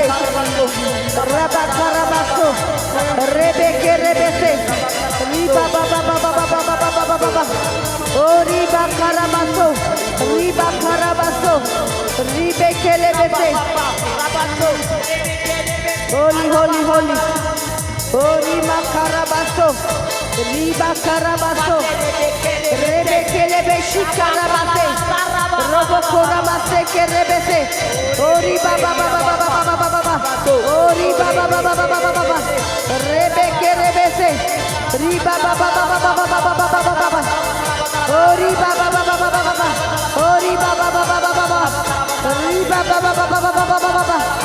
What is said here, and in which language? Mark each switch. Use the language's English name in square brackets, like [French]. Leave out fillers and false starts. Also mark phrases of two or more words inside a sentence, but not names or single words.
[English] Rabakarabaso. Rebeke rebese. Riba baba baba baba baba baba baba. Oh riba karabaso. Riba karabaso. Ribekele bese. Holy, holy, holy. Ori makarabaso, riba karabaso, rebekele beshi karabase, robo koramase kerebese, ori baba baba baba baba baba, ori baba baba baba baba, rebekele bese, riba baba baba baba baba baba baba, ori baba baba baba baba, ori baba baba baba baba, riba baba baba baba baba.